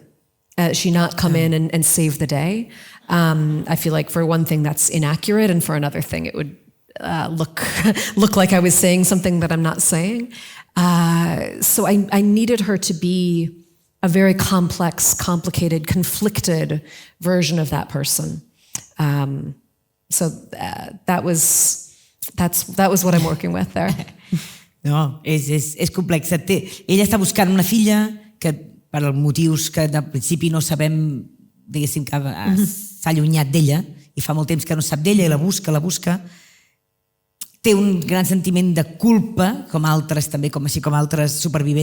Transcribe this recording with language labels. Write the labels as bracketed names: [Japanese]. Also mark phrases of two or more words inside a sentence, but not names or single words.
[English] She not come in and save the day. I feel like for one thing that's inaccurate, and for another thing it would look like I was saying something that I'm not saying. So I needed her to be a very complex, complicated, conflicted version of that person. So that was what I'm working with there. [Catalan] No, és complex. Ella està buscant una filla que, per motius que de principi no sabem, diguéssim que s'ha allunyat d'ella i fa molt temps que no sap d'ella i la busca. Té un gran sentiment de culpa, com altres també, així com altres supervivents.